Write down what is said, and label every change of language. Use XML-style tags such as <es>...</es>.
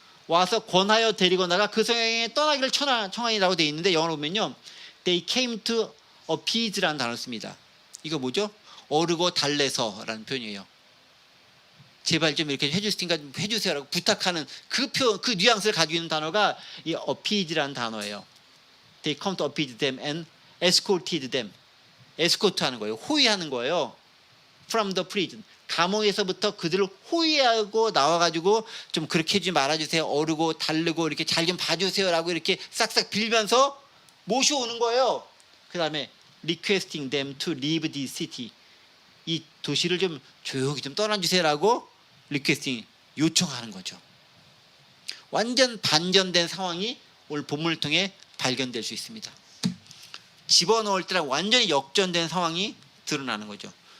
<ko>와서 권하여 데리고 나가 그 성에 떠나기를 청하니라고 되어 있는데 영어로 보면요,</ko> <en>They came to appease</en> <ko>라는 단어를 씁니다. 이거 뭐죠? 어르고 달래서라는 표현이에요. 제발 좀 이렇게 해줄 수 있으니까 좀 해주세요라고 부탁하는 그 표현, 그 뉘앙스를 가지고 있는 단어가 이 appease라는 단어예요.</ko> <en>They come to appease them and escorted them.</en> <ko>에스코트하는 거예요. 호위하는 거예요.</ko> <en>From the prison.</en> <ko>감옥에서부터 그들을 호위하고 나와가지고 좀 그렇게 해주지 말아주세요. 어르고 달르고 이렇게 잘 좀 봐주세요라고 이렇게 싹싹 빌면서 모셔오는 거예요. 그 다음에</ko> <en>requesting them to leave this city.</en> <ko>이 도시를 좀 조용히 좀 떠나주세요라고 리퀘스팅, 요청하는 거죠. 완전 반전된 상황이 오늘 본문을 통해 발견될 수 있습니다. 집어넣을 때랑 완전히 역전된 상황이 드러나는 거죠.</ko>